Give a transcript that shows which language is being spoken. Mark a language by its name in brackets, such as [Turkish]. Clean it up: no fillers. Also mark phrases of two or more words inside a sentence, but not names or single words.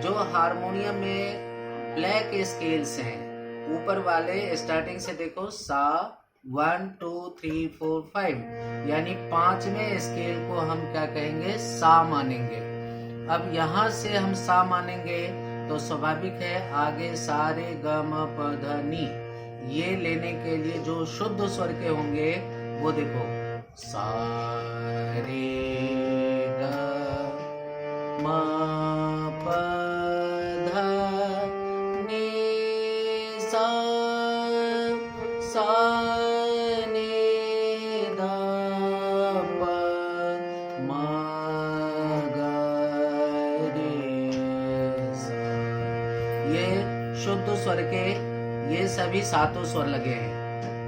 [Hindi] जो हारमोनियम में [English] black scales [Hindi] हैं ऊपर वाले स्टार्टिंग से देखो सा 1 2 3 4 5 यानी 5वें स्केल को हम क्या कहेंगे, सा मानेंगे। अब यहाँ से हम सा मानेंगे तो स्वाभाविक है आगे सारे ग म प ध नी ये लेने के लिए जो शुद्ध स्वर के होंगे वो देखो सा रे ग म प ध नी सा शुद्ध स्वर के ये सभी सातों स्वर लगे हैं।